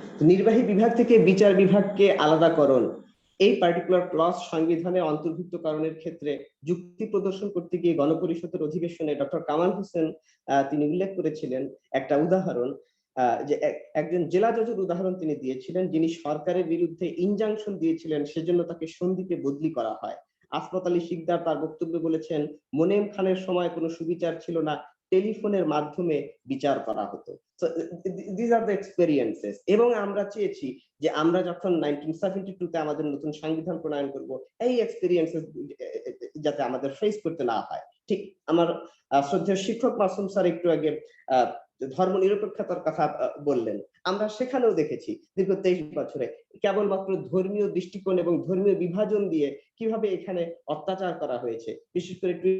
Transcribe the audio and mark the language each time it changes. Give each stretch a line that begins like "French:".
Bangla: নির্বাহী বিভাগ থেকে বিচার বিভাগকে আলাদাকরণ, এই পার্টিকুলার ক্লজ সংবিধানে অন্তর্ভুক্তকরণের ক্ষেত্রে যুক্তি প্রদর্শন করতে গিয়ে গণপরিষদের অধিবেশনে ডক্টর কামাল হোসেন তিনি উল্লেখ করেছিলেন একটা উদাহরণ, যে একজন জেলা জজের উদাহরণ তিনি দিয়েছিলেন, যিনি সরকারের বিরুদ্ধে ইনজাংশন দিয়েছিলেন, সেজন্য তাকে সন্দ্বীপে বদলি করা হয়। আসফাত আলী শিকদার তার বক্তব্যে বলেছেন, মোনেম খানের সময় কোনো সুবিচার ছিল না, টেলিফোনের মাধ্যমে বিচার করা হতো।
English: So these are the experiences.
Bangla: এবং আমরা চেয়েছি যে আমরা যখন 1972 তে আমাদের নতুন সংবিধান প্রণয়ন করব, এই এক্সপেরিয়েন্সেস যাতে আমাদের ফেস করতে না হয়। ঠিক আমার শ্রদ্ধেয় শিক্ষক মাসুম স্যার একটু আগে ধর্ম নিরপেক্ষতার কথা বললেন। আমরা সেখানেও দেখেছি দীর্ঘ 23 বছরে কেবলমাত্র ধর্মীয় দৃষ্টিকোণ এবং ধর্মীয় বিভাজন দিয়ে কিভাবে এখানে অত্যাচার করা হয়েছে, বিশেষ করে